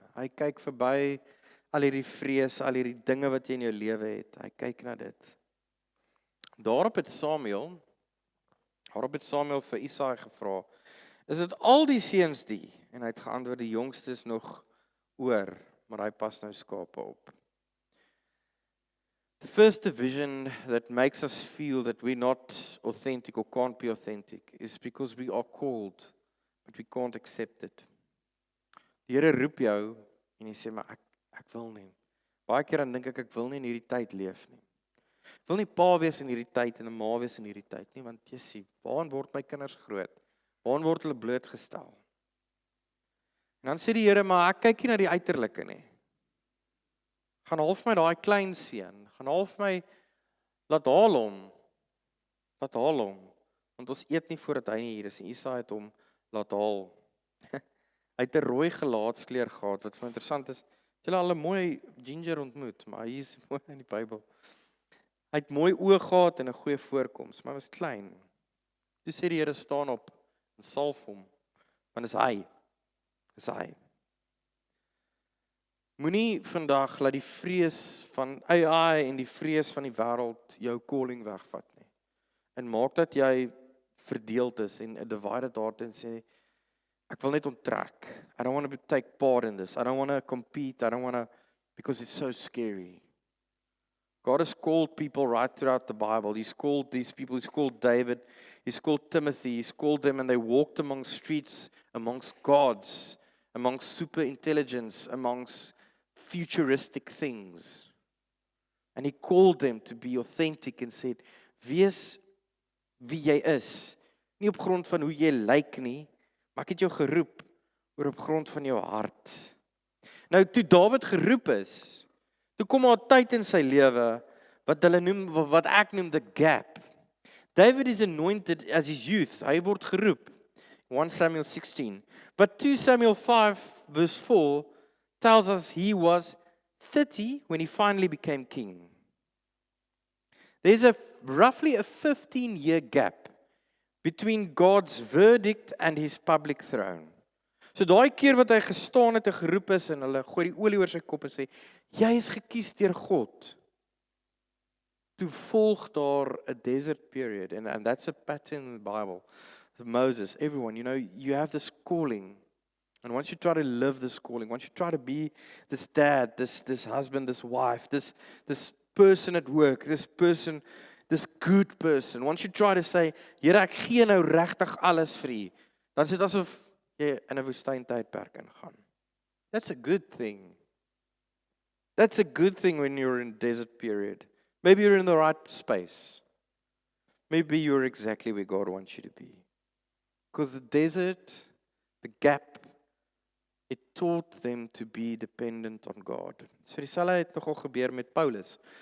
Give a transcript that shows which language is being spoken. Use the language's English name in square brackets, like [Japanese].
[Afrikaans] Hy kyk verby al hierdie vrees, al hierdie dinge wat jy in jou lewe het. Hy kyk na dit. Daarop het Samuel vir Isaai gevra, is dit al die seuns die? En hy het geantwoord, die jongste is nog oor, maar hy pas nou skape op. [English] The first division that makes us feel that we're not authentic or can't be authentic is because we are called, but we can't accept it. [Afrikaans] Die Here roep jou en jy sê, maar ek wil nie. Baie keer dan dink ek wil nie in hierdie tyd leef nie. Ek wil nie pa wees in hierdie tyd en 'n ma wees in hierdie tyd nie, want jy sien, waarin word my kinders groot? Waarin word hulle blootgestel? En dan sê die Here, maar ek kyk nie na die uiterlike nie. Gaan half my daai klein seun, gaan half my, laat haal hom, want ons eet nie voordat hy nie hier is, en Isaai het hom laat haal. Hy het 'n rooi gelaatskleur gehad, wat vir interessant is, julle al 'n mooi ginger ontmoet, maar hy is mooi in die Bybel. Hy het mooi oë gehad en 'n goeie voorkoms, maar hy was klein. Toe sê die Here, staan op en salf hom, want dis hy. Moenie vandag laat die vrees van AI en die vrees van die wêreld jou calling wegvat nie. En maak dat jy verdeeld is en 'n divided heart en sê ek wil net onttrek. [English] I don't want to take part in this. I don't want to compete. I don't want to because it's so scary. God has called people right throughout the Bible. He's called these people. He's called David. He's called Timothy. He's called them and they walked amongst streets, amongst gods, amongst super intelligence, amongst futuristic things. And he called them to be authentic and said, [Afrikaans] wees wie jy is. Nie op grond van hoe jy lyk nie, maar ek het jou geroep oor op grond van jou hart. Nou, toe Dawid geroep is, toe kom daar 'n tyd in sy lewe wat hulle noem, wat ek noem the gap. [English] David is anointed as his youth. [Afrikaans] Hy word geroep. [English] 1 Samuel 16. But 2 Samuel 5 verse 4 tells us he was 30 when he finally became king. There's roughly a 15-year gap between God's verdict and his public throne. [Afrikaans] So daai keer wat hy gestaan het en geroep is en hulle gooi die olie oor sy kop en sê, jy is gekies deur God. Toe volg daar 'n [English] desert period and that's a pattern in the Bible. Moses, everyone, you have this calling. And once you try to live this calling, once you try to be this dad, this husband, this wife, this person at work, this person, this good person, once you try to say, [Afrikaans] Here, ek gee nou regtig alles vir U, dan is dit asof jy in 'n woestyntydperk ingaan. [English] That's a good thing. That's a good thing when you're in a desert period. Maybe you're in the right space. Maybe you're exactly where God wants you to be. Because the desert, the gap, it taught them to be dependent on God. [Afrikaans] So dieselfde het nogal gebeur met Paulus.